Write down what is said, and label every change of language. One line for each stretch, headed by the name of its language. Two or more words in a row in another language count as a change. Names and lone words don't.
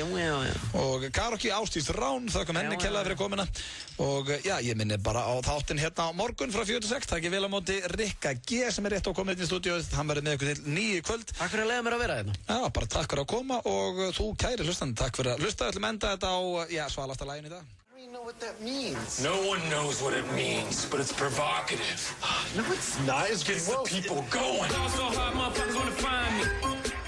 Icelandic: Og Karokki Ásdís Rán, þökkum henni kærlega fyrir komuna. Og já, ég minni bara á þáttinn hérna á morgun frá 4-6. Takk vel á móti Rikka G sem er rétt á komið inn í stúdíóið. Hann verður með ykkur til 9 í kvöld. Takk fyrir að leyfa mér að vera hérna. Já, bara takk fyrir að koma og þú kæri hlustandi, takk fyrir að hlusta. Við ætlum enda þetta á, svalasta laginu í dag.
English: I don't know what that means. No one knows what it means, but it's provocative. No, it's not. It gets the people going. So hard, motherfuckers wanna find me.